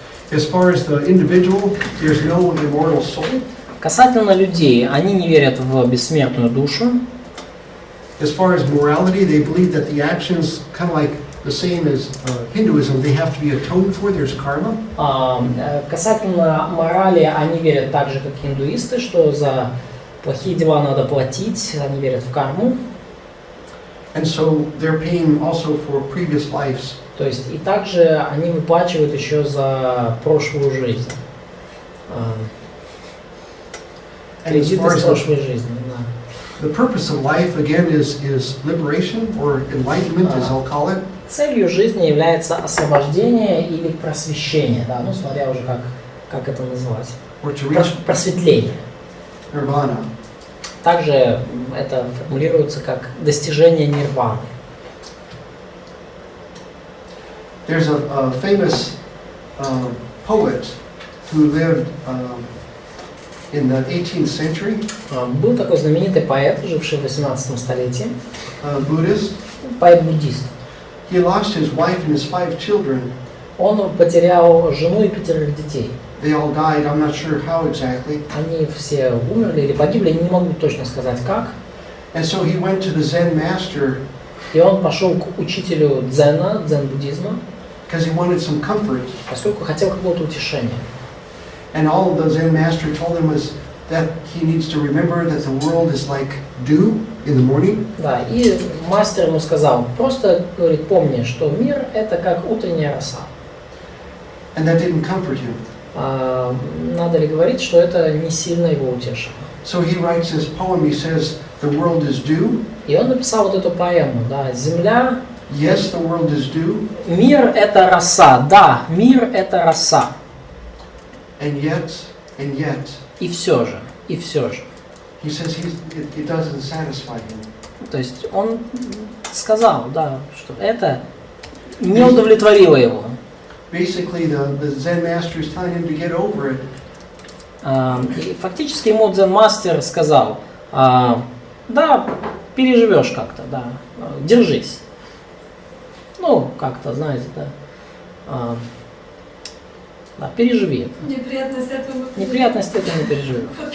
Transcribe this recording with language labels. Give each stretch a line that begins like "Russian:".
English: As far as the individual, there's no immortal soul.
Russian: Касательно людей, они не верят в бессмертную душу.
English: As far as morality, they believe that the actions, kind of like the same as Hinduism, they have to be atoned for. There's karma.
Russian: Касательно морали, они верят так же, как индуисты, что за плохие дела надо платить, они верят в карму.
English: And so they're paying also for previous lives.
Russian: То есть и также они выплачивают еще за прошлую жизнь.
English: And as
Russian: Кредиты
English: far
Russian: с
English: as
Russian: прошлой жизни. Да.
English: the purpose of life, again, is liberation or enlightenment, as I'll call it.
Russian: Целью жизни является освобождение или просвещение, да, ну смотря уже как это называть.
English: Or to reach
Russian: Просветление.
English: nirvana.
Russian: Также это формулируется как достижение нирваны.
English: There's a famous poet who lived in the 18th century,
Russian: Был такой знаменитый поэт, живший в 18 столетии,
English: Buddhist.
Russian: поэт-буддист.
English: He lost his wife and his 5 children.
Russian: Он потерял жену и 5 детей.
English: They all died. I'm not sure how exactly.
Russian: Они все умерли или погибли, я не могу точно сказать как.
English: And so he went to the Zen master
Russian: И он пошел к учителю дзена, дзен-буддизма,
English: because he wanted some comfort.
Russian: поскольку хотел какого-то утешения.
English: And all the Zen master told him was that he needs to remember that the world is like dew in the morning.
Russian: Да, и мастер ему сказал, просто, говорит, помни, что мир это как утренняя роса.
English: And that didn't comfort him.
Russian: Надо ли говорить, что это не сильно его утешило.
English: So he writes this poem. He says, the world is dew.
Russian: И он написал вот эту поэму, да, земля
English: Yes, the world is dew,
Russian: Мир — это роса. Да, мир — это роса.
English: and yet,
Russian: И все же, и все же.
English: he says it doesn't satisfy him.
Russian: То есть он сказал, да, что это не удовлетворило его.
English: Basically, the Zen master is telling him to get over it.
Russian: И фактически ему дзен-мастер сказал, да, переживешь как-то, да, держись. Ну, как-то, знаете, да, да, переживи это. Неприятность этого. Неприятности это не переживешь.